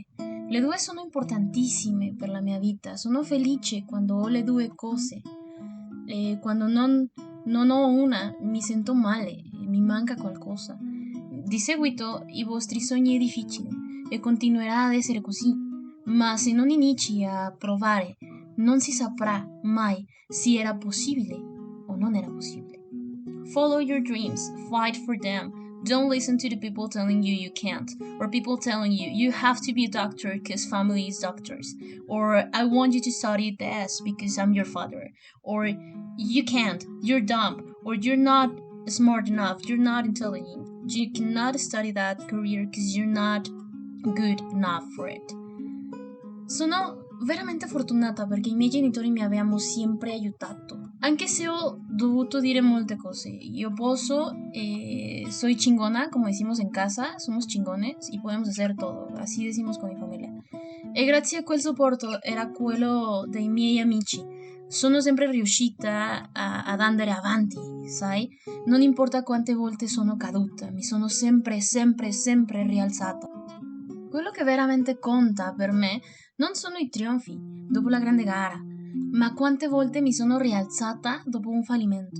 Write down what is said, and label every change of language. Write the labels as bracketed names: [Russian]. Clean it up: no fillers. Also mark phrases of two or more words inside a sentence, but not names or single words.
[Italian] Le due sono importantissime per la mia vita, sono felice quando ho le due cose e quando non ho una mi sento male, mi manca qualcosa. Di seguito i vostri sogni è difficile e continuerà ad essere così, ma se non inizi a provare non si saprà mai se era possibile o non era possibile. [English] Follow your dreams, fight for them. Don't listen to the people telling you you can't, or people telling you you have to be a doctor because family is doctors, or I want you to study this because I'm your father, or you can't, you're dumb, or you're not smart enough, you're not intelligent, you cannot study that career because you're not good enough for it. [Italian] Sono veramente fortunata perché i miei genitori mi abbiamo sempre aiutato. Anche se ho dovuto dire molte cose. Io posso, [Spanish] soy chingona, como decimos en casa, somos chingones y podemos hacer todo. Así decimos con mi familia. [Italian] E grazie a quel supporto era quello dei miei amici. Sono sempre riuscita ad andare avanti, sai? Non importa quante volte sono caduta, mi sono sempre, sempre, sempre rialzata. Quello che veramente conta per me non sono i trionfi dopo la grande gara, ma quante volte mi sono rialzata dopo un fallimento.